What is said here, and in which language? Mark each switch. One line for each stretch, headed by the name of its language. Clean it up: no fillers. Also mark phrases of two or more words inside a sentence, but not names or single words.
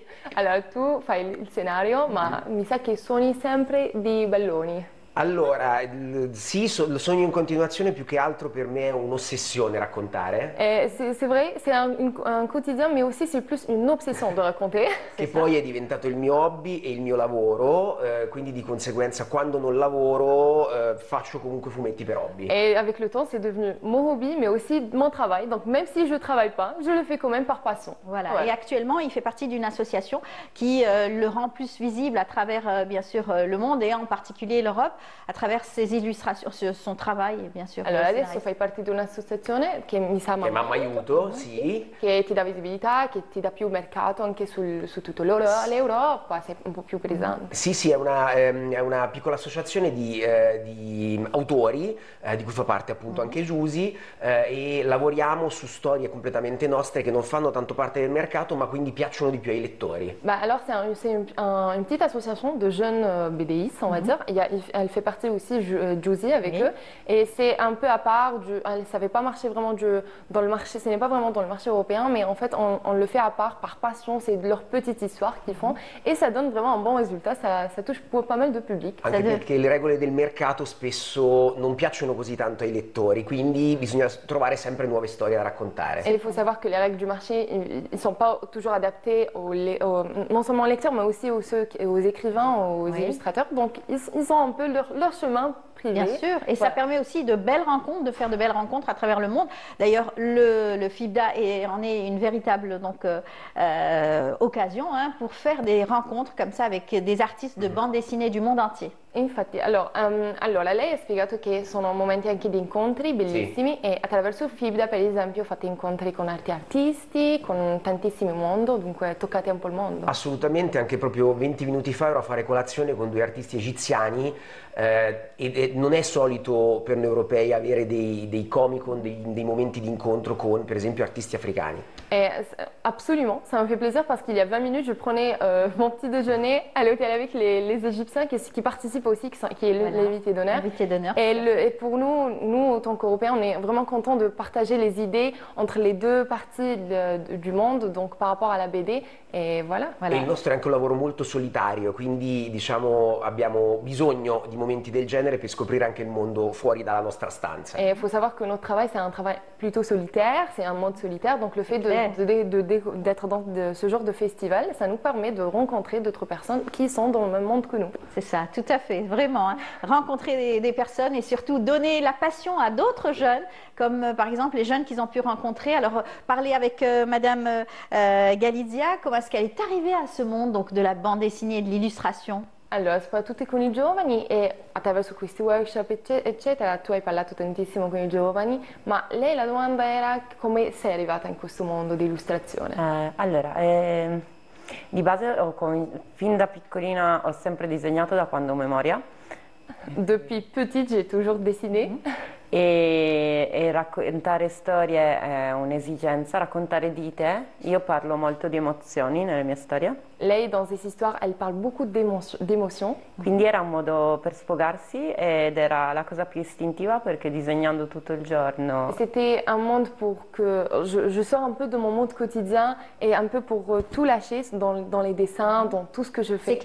Italian: Allora, tu fai il scenario, ma mi sa che suoni sempre di balloni. Allora, sì, lo sogno in continuazione più che altro per me è un'ossessione raccontare.
French: C'est vrai, c'est un quotidien, mais aussi c'est plus une obsession de raconter.
Italian: Che poi è diventato il mio hobby e il mio lavoro, quindi di conseguenza quando non lavoro faccio comunque fumetti per hobby.
French: Et avec le temps, c'est devenu mon hobby, mais aussi mon travail. Donc même si je ne travaille pas, je le fais quand même par passion. Voilà. Ouais. Et actuellement, il fait partie d'une association qui le rend plus visible à travers, bien sûr, le monde et en particulier l'Europe, à travers ses illustrations, son travail, bien sûr.
Italian: Allora, adesso fai parte di un'associazione che mi sa Mamma Aiuto, sì. Che ti dà visibilità, che ti dà più mercato anche su tutto l'Europa, sei un po' più presente. Sì, è una piccola associazione di autori, di cui fa parte appunto anche Giusy, e lavoriamo su storie completamente nostre che non fanno tanto parte del mercato, ma quindi piacciono di più ai lettori.
French: Bah, alors, c'est une petite association de jeunes BDistes, on va dire. Elle fait partie aussi Giusy avec eux, et c'est un peu à part, ça n'avait pas marché vraiment dans le marché, ce n'est pas vraiment dans le marché européen, mais en fait on le fait à part, par passion, c'est leur petite histoire qu'ils font, et ça donne vraiment un bon résultat, ça touche pas mal de public.
Italian: Anche perché le regole del mercato spesso non piacciono così tanto ai lettori, quindi bisogna trovare sempre nuove storie da raccontare.
French: Et il faut savoir que les règles du marché, ils ne sont pas toujours adaptés non seulement aux lecteurs, mais aussi aux écrivains, aux illustrateurs, donc ils ont un peu leur chemin privé. Bien sûr, et ça permet aussi de belles rencontres, de faire de belles rencontres à travers le monde. D'ailleurs, le FIBDA en est une véritable occasion pour faire des rencontres comme ça avec des artistes de bande dessinée du monde entier.
Italian: Infatti, allora lei ha spiegato che sono momenti anche di incontri bellissimi, e attraverso il FIBDA per esempio fate incontri con altri artisti, con tantissimi mondo, dunque toccate un po' il mondo. Assolutamente, anche proprio 20 minuti fa ero a fare colazione con 2 artisti egiziani e non è solito per noi europei avere dei Comic-Con, dei momenti di incontro con per esempio artisti africani.
French: Absolument, ça me fait plaisir parce qu'il y a 20 minutes je prenais mon petit déjeuner à l'hôtel avec les Égyptiens qui participent aussi, qui est l'invité d'honneur. Et pour nous, en tant qu'Européens, on est vraiment contents de partager les idées entre les 2 parties du monde, donc par rapport à la BD, et voilà.
Italian: E il nostro è anche un lavoro molto solitario, quindi diciamo abbiamo bisogno di momenti del genere per scoprire anche il mondo fuori dalla nostra stanza.
French: Et il faut savoir que notre travail, c'est un travail plutôt solitaire, c'est un mode solitaire, donc le fait d'être dans ce genre de festival, ça nous permet de rencontrer d'autres personnes qui sont dans le même monde que nous. C'est ça, tout à fait, vraiment. Hein. Rencontrer des personnes et surtout donner la passion à d'autres jeunes, comme par exemple les jeunes qu'ils ont pu rencontrer. Alors, parler avec Madame Galizia, comment est-ce qu'elle est arrivée à ce monde donc, de la bande dessinée et de l'illustration?
Italian: Allora, soprattutto con i giovani, e attraverso questi workshop eccetera, tu hai parlato tantissimo con i giovani, ma lei la domanda era come sei arrivata in questo mondo di illustrazione? Allora, di base fin da piccolina ho sempre disegnato da quando ho memoria,
French: Depuis petite, j'ai toujours dessiné.
Italian: E raccontare storie è un'esigenza, raccontare di te. Io parlo molto di emozioni nelle mie storie. Lei,
French: dans ses histoires, elle parle beaucoup d'émotions.
Italian: Quindi era un modo per sfogarsi ed era la cosa più istintiva perché disegnando tutto il giorno.
French: C'était un monde pour que je sors un peu de mon monde quotidien et un peu pour tout lâcher dans les dessins, dans tout ce que je fais.